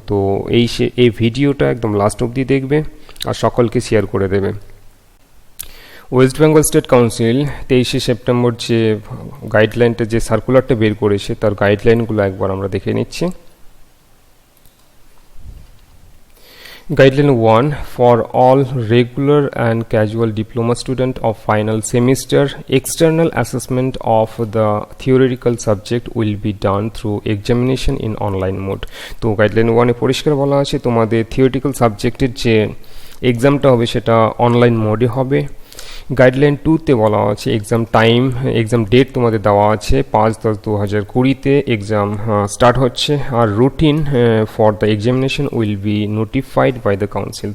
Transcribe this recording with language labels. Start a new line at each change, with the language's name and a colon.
Bangla: তো এই ভিডিওটা একদম লাস্ট অবধি দেখবে আর সকলকে শেয়ার করে দেবে। West Bengal state council 23শে September যে গাইডলাইনটা, যে সার্কুলারটা বের করেছে তার গাইডলাইনগুলো একবার আমরা দেখে নিচ্ছি।
English: Guideline 1 for all regular and casual diploma student of final semester, external assessment of the theoretical subject will be done through examination in online mode.
Bangla: তো গাইডলাইন 1 এ পরিষ্কার বলা আছে তোমাদের থিওরিটিক্যাল সাবজেক্টের যে এক্সামটা হবে সেটা অনলাইন মোডে হবে। গাইডলাইন 2তে বলা আছে এক্সাম ডেট তোমাদের দেওয়া আছে 5/10/2020 এক্সাম স্টার্ট হচ্ছে।
English: আর routine for the examination will be notified by the council.